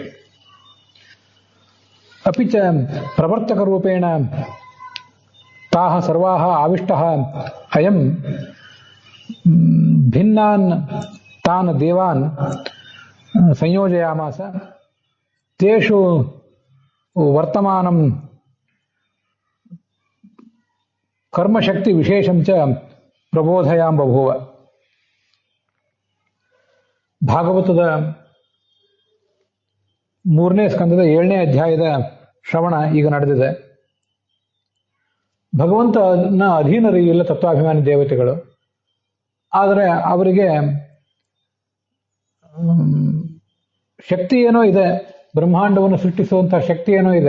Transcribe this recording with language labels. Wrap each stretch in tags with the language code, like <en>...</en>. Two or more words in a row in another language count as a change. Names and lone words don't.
<sa>अपि च प्रवर्तकरूपेण ताः सर्वाः आविष्टः अयं भिन्नान् तान् देवान् संयोजयामास। तेषु वर्तमानं कर्मशक्ति विशेषं च प्रबोधयां बभूव।</sa> <kn>ಭಾಗವತದ ಮೂರನೇ ಸ್ಕಂದದ 7ನೇ ಅಧ್ಯಾಯದ ಶ್ರವಣ ಈಗ ನಡೆದಿದೆ. ಭಗವಂತನ ಅಧೀನರು ಎಲ್ಲ ತತ್ವಾಭಿಮಾನಿ ದೇವತೆಗಳು. ಆದರೆ ಅವರಿಗೆ ಶಕ್ತಿ ಏನೋ ಇದೆ, ಬ್ರಹ್ಮಾಂಡವನ್ನು ಸೃಷ್ಟಿಸುವಂತಹ ಶಕ್ತಿ ಏನೋ ಇದೆ.</kn>